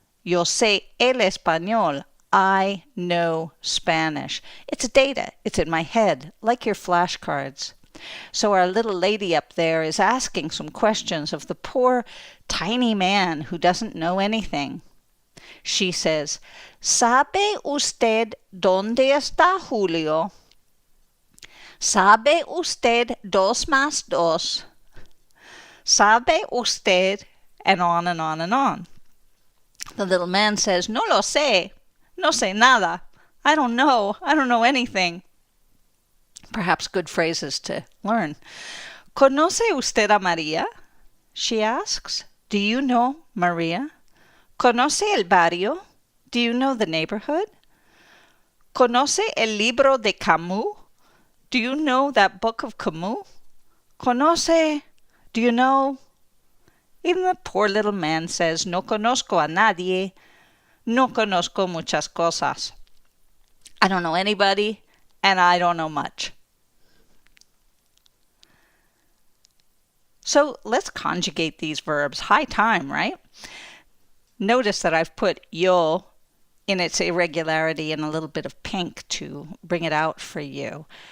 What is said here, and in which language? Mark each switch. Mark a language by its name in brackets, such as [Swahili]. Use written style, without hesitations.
[Spanish] Yo sé el español. [English] I know Spanish. It's data. It's in my head, like your flashcards. So our little lady up there is asking some questions of the poor tiny man who doesn't know anything. She says, [Spanish] ¿Sabe usted dónde está Julio? ¿Sabe usted dos más dos? ¿Sabe usted? [English] And on and on and on. The little man says, [Spanish] no lo sé. No sé nada. [English] I don't know anything. Perhaps good phrases to learn. [Spanish] ¿Conoce usted a María? [English] She asks. Do you know Maria? [Spanish] ¿Conoce el barrio? [English] Do you know the neighborhood? [Spanish] ¿Conoce el libro de Camus? [English] Do you know that book of Camus? ¿Conoce? Do you know? Even the poor little man says, [Spanish] no conozco a nadie. No conozco muchas cosas. [English] I don't know anybody, and I don't know much. So let's conjugate these verbs. High time, right? Notice that I've put yo in its irregularity in a little bit of pink to bring it out for you.